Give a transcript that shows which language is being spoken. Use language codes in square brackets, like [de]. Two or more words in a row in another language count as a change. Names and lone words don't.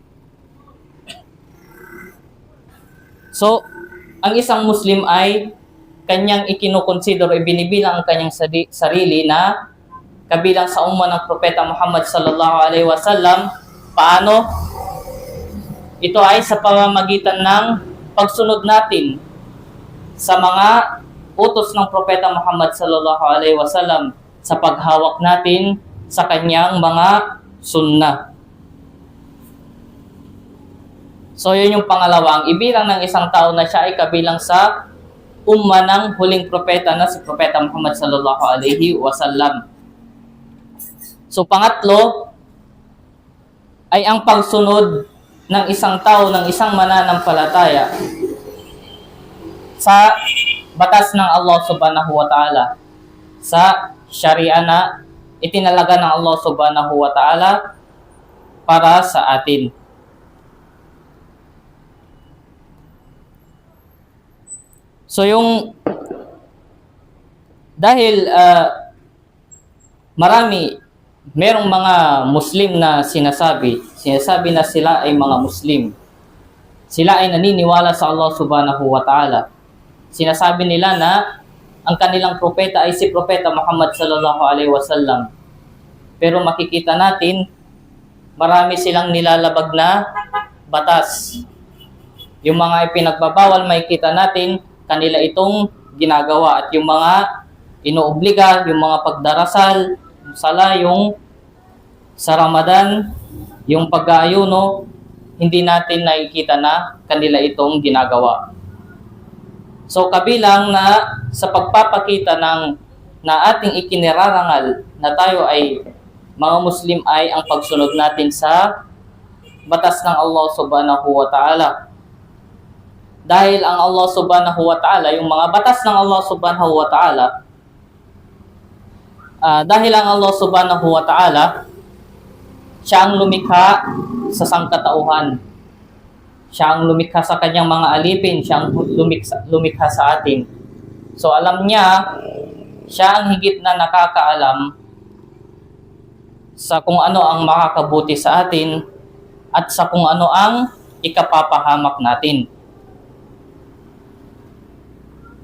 [tl] So, ang isang Muslim ay kanyang ikinukonsider o binibilang ang kanyang sarili na kabilang sa umma ng Propeta Muhammad [ar] صلى الله عليه وسلم. [tl] Paano? Ito ay sa pamamagitan ng pagsunod natin sa mga utos ng Propeta Muhammad [ar] صلى الله عليه وسلم, [tl] sa paghawak natin sa kanyang mga sunnah. So yun yung pangalawa, ang ibilang ng isang tao na siya ay kabilang sa umma ng huling propeta na si Propeta Muhammad [ar] صلى الله عليه وسلم. [tl] So pangatlo ay ang pagsunod ng isang tao, ng isang mananampalataya sa batas ng [ar] الله سبحانه وتعالى, [tl] sa sharia na itinalaga ng [ar] الله سبحانه وتعالى [tl] para sa atin. So dahil merong mga Muslim na sinasabi na sila ay mga Muslim. Sila ay naniniwala sa [ar] الله سبحانه وتعالى. [tl] Sinasabi nila na ang kanilang propeta ay si Propeta Muhammad [ar] صلى الله عليه وسلم. [tl] Pero makikita natin, marami silang nilalabag na batas. Yung mga ipinagbabawal, makikita natin, kanila itong ginagawa. At yung mga inuobliga, yung mga pagdarasal, yung sala, yung sa Ramadan, yung pag-aayuno, hindi natin nakikita na kanila itong ginagawa. So kabilang na sa pagpapakita na ating ikinirarangal na tayo ay mga Muslim ay ang pagsunod natin sa batas ng [ar] الله سبحانه وتعالى. [tl] Dahil ang [ar] الله سبحانه وتعالى, [tl] yung mga batas ng [ar] الله سبحانه وتعالى, [tl] dahil ang [ar] الله سبحانه وتعالى, [tl] siya ang lumikha sa sangkatauhan. Siya ang lumikha sa kanyang mga alipin, siya ang lumikha sa atin. So alam niya, siya ang higit na nakakaalam sa kung ano ang makakabuti sa atin at sa kung ano ang ikapapahamak natin.